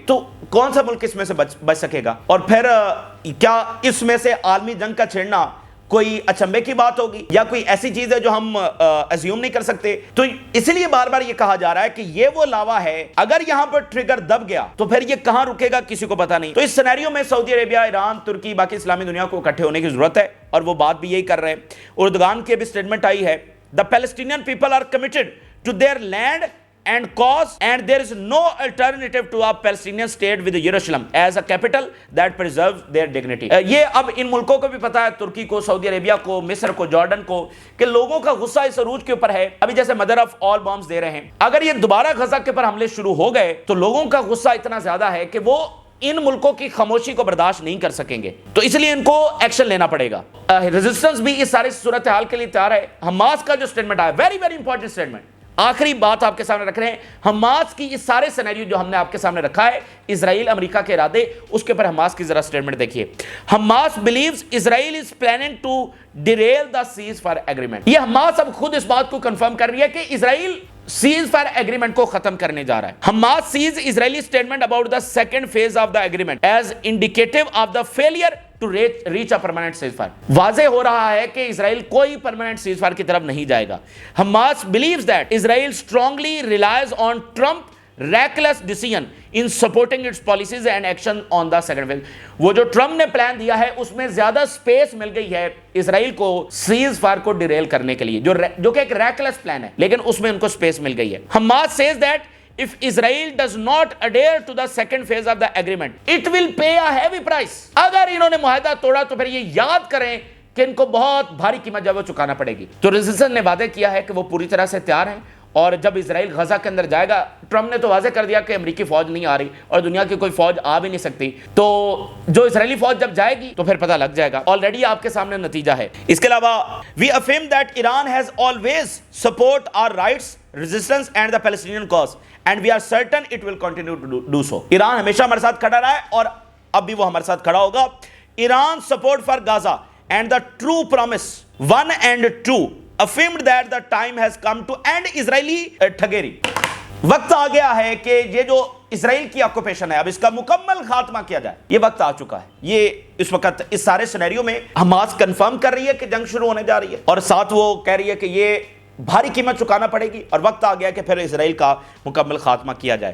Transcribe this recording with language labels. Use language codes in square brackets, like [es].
[ur] تو کون سا ملک اس میں سے بچ سکے گا؟ اور پھر کیا اس میں سے عالمی جنگ کا چھیڑنا کوئی اچنبے کی بات ہوگی یا کوئی ایسی چیز ہے جو ہم اسیوم نہیں کر سکتے؟ تو اس لیے بار بار یہ کہا جا رہا ہے کہ یہ وہ لاوا ہے, اگر یہاں پر ٹریگر دب گیا تو پھر یہ کہاں رکے گا کسی کو پتا نہیں. تو اس سینیریو میں سعودی عربیہ, ایران, ترکی, باقی اسلامی دنیا کو اکٹھے ہونے کی ضرورت ہے, اور وہ بات بھی یہی کر رہے ہیں. اردگان کی بھی سٹیٹمنٹ آئی ہے, [en] the Palestinian people are committed to their land and cause, and there is no alternative to a Palestinian state with Jerusalem as a capital that preserves their dignity. [ur] یہ اب ان ملکوں کو بھی پتا ہے, ترکی کو, سعودی عربیہ کو, مصر کو, جارڈن کو, کہ لوگوں کا غصہ اس عروج کے اوپر ہے. ابھی جیسے مدر آف آل بامز دے رہے ہیں, اگر یہ دوبارہ غزہ کے اوپر حملے شروع ہو گئے تو لوگوں کا غصہ اتنا زیادہ ہے کہ وہ ان ملکوں کی خاموشی کو برداشت نہیں کر سکیں گے. تو اس لیے ان کو ایکشن لینا پڑے گا. ریزسٹنس بھی اس ساری صورتحال کے لیے تیار ہے. حماس کا جو سٹیٹمنٹ آیا, [en] very very important statement, [ur] آخری بات آپ کے سامنے رکھ رہے ہیں. حماس کی اس سارے سینیریو جو ہم نے آپ کے سامنے رکھا ہے, اسرائیل امریکہ کے ارادے, اس کے اوپر حماس کی ذرا سٹیٹمنٹ دیکھیے. [en] Hamas believes Israel is planning to derail the ceasefire agreement. [ur] یہ حماس اب خود اس بات کو کنفرم کر رہی ہے کہ اسرائیل سیز فائر ایگریمنٹ کو ختم کرنے جا رہا ہے. [en] Hamas says Israeli statement about the second phase of the agreement is indicative of the failure to reach a permanent ceasefire. [ur] واضح ہو رہا ہے کہ اسرائیل کوئی permanent ceasefire کی طرف نہیں جائے گا. [en] Hamas believes that Israel strongly relies on Trump reckless decision in supporting its policies and action on the second phase. [ur] وہ جو ٹرمپ نے پلان دیا ہے اس میں زیادہ سپیس مل گئی ہے اسرائیل کو سیز فائر کو ڈیریل کرنے کے لیے, جو کہ ایک ریکلیس پلان ہے, لیکن اس میں ان کو سپیس مل گئی ہے. [en] Hamas says that if Israel does not adhere to the second phase of the agreement, it will pay a heavy price. [ur] اگر انہوں نے معاہدہ توڑا تو پھر یہ یاد کریں کہ ان کو بہت بھاری قیمت جو وہ چکانا پڑے گی. تو ریزسٹنس نے وعدہ کیا ہے کہ وہ پوری طرح سے تیار ہیں, اور جب اسرائیل غزہ کے اندر جائے گا, ٹرمپ نے تو واضح کر دیا کہ امریکی فوج نہیں آ رہی اور دنیا کی کوئی فوج آ بھی نہیں سکتی, تو جو اسرائیلی فوج جب جائے گی تو پھر پتہ لگ جائے گا. آلریڈی آپ کے سامنے نتیجہ ہے. اس کے علاوہ [en] we affirm that Iran has always support our rights, resistance and the Palestinian cause, and we are certain it will continue to do so. [ur] Iran ہمیشہ ہمارے ساتھ کھڑا رہا ہے اور اب بھی وہ ہمارے ساتھ کھڑا ہوگا. [en] Iran support for Gaza and the true promise 1 and 2 affirmed that the time has come to end Israeli thuggery. [ur] وقت آ گیا ہے کہ یہ جو اسرائیل کی آکوپیشن ہے اب اس کا مکمل خاتمہ کیا جائے. یہ وقت آ چکا ہے. یہ اس وقت اس سارے سینیریو میں حماس کنفرم کر رہی ہے کہ جنگ شروع ہونے جا رہی ہے, اور ساتھ وہ کہہ رہی ہے کہ یہ بھاری قیمت چکانا پڑے گی, اور وقت آ گیا کہ پھر اسرائیل کا مکمل خاتمہ کیا جائے.